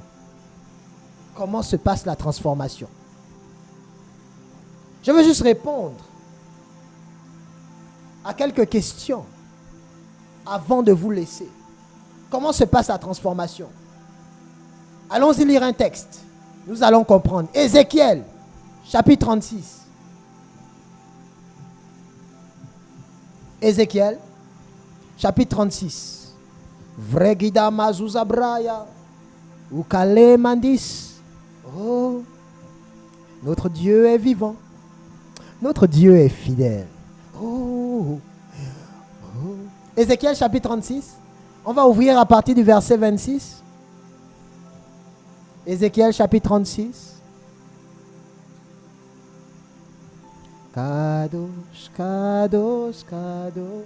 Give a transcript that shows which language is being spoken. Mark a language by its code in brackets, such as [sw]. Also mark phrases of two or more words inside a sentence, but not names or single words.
[fr] Comment se passe la transformation? Je veux juste répondre à quelques questions avant de vous laisser. Comment se passe la transformation? Allons-y lire un texte. Nous allons comprendre. Ézéchiel, chapitre 36. Ézéchiel, chapitre 36. Vregida mazuzabraya, ukale mandis. Oh, notre Dieu est vivant. Notre Dieu est fidèle. Oh. Ézéchiel chapitre 36. On va ouvrir à partir du verset 26. Ézéchiel chapitre 36. [he] קדוש, קדוש, קדוש.